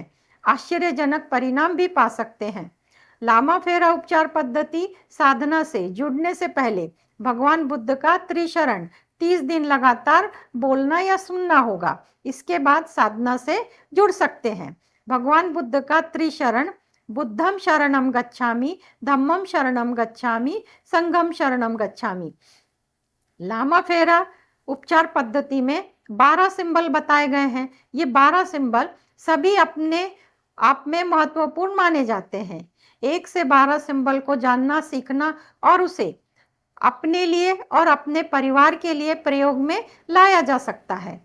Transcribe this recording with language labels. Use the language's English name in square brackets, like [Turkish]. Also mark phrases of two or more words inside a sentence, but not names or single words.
[Hindi] आश्चर्यजनक परिणाम भी पा सकते हैं। लामा फेरा उपचार पद्धति साधना से जुड़ने से पहले भगवान बुद्ध का त्रिशरण 30 दिन लगातार बोलना या सुनना होगा। इसके बाद साधना से जुड़ सकते हैं। भगवान बुद्ध का त्रिशरण [Pali] बुद्धम शरणम गच्छामि, धम्मम शरणम गच्छामि, संघम शरणम गच्छामि। [Hindi] लामा फेरा उपचार पद्धति में 12 सिंबल बताए गए हैं। ये 12 सिंबल सभी अपने आप में महत्वपूर्ण माने जाते हैं। 1 से 12 सिंबल को जानना, सीखना और उसे अपने लिए और अपने परिवार के लिए प्रयोग में लाया जा सकता है।